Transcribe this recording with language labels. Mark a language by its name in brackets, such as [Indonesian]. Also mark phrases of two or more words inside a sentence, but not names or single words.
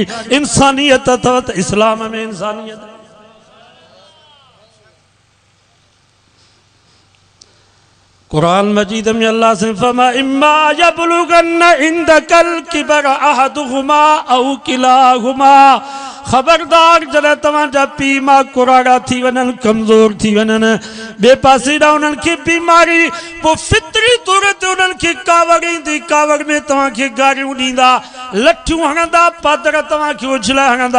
[Sindhi] इंसानियत अथव त इस्लाम में इंसानियत। कुरान मजीद में अल्लाह से फरमा [Arabic] إما يبلغن عندك الكبر أحدهما أو كلاهما, [Sindhi] खबरदार जॾहिं तव्हांजा पीउ माउ कुराड़ा थी वञनि, कमज़ोर थी वञनि, ॿिए पासे ॾांहुं उन्हनि खे बीमारी, पोइ फितरी तौर ते उन्हनि खे कावड़ ईंदी, कावड़ में तव्हांखे गारियूं ॾींदा, लठियूं हणंदा, पादर तव्हांखे उछलाए हणंदा।